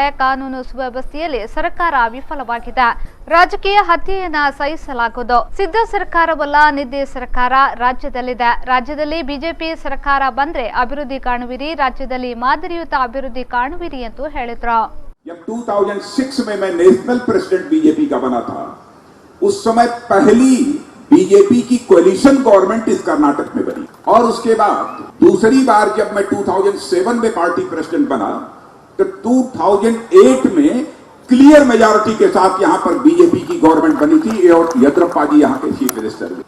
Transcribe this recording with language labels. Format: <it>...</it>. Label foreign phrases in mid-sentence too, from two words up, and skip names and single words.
<kn>ಕಾನೂನು ಸುವ್ಯವಸ್ಥೆಯಲ್ಲಿ ಸರ್ಕಾರ ವಿಫಲವಾಗಿದೆ. ರಾಜಕೀಯ ಹತ್ಯೆಯನ್ನ ಸಹಿಸಲಾಗುವುದು. ಸಿದ್ಧ ಸರ್ಕಾರವಲ್ಲ, ನಿದ್ದೆ ಸರ್ಕಾರ ರಾಜ್ಯದಲ್ಲಿದೆ. ರಾಜ್ಯದಲ್ಲಿ ಬಿಜೆಪಿ ಸರ್ಕಾರ ಬಂದ್ರೆ ಅಭಿವೃದ್ಧಿ ಕಾಣುವಿರಿ, ರಾಜ್ಯದಲ್ಲಿ ಮಾದರಿಯುತ ಅಭಿವೃದ್ಧಿ ಕಾಣುವಿರಿ ಎಂದು ಹೇಳಿದ್ರು.</kn> <hi>2006 में मैं</hi> <en>national president</en> <hi>बीजेपी का बना था. उस समय पहली बीजेपी की</hi> <en>coalition government</en> <hi>इस कर्नाटक में बनी और उसके बाद दूसरी बार जब मैं 2007 में</hi> <en>party president</en> <hi>बना तो 2008 में</hi> <en>clear majority</en> <hi>के साथ यहां पर बीजेपी की गवर्नमेंट बनी थी और येदियुरप्पा जी यहां के</hi> <en>chief minister</en> <hi>थे.</hi>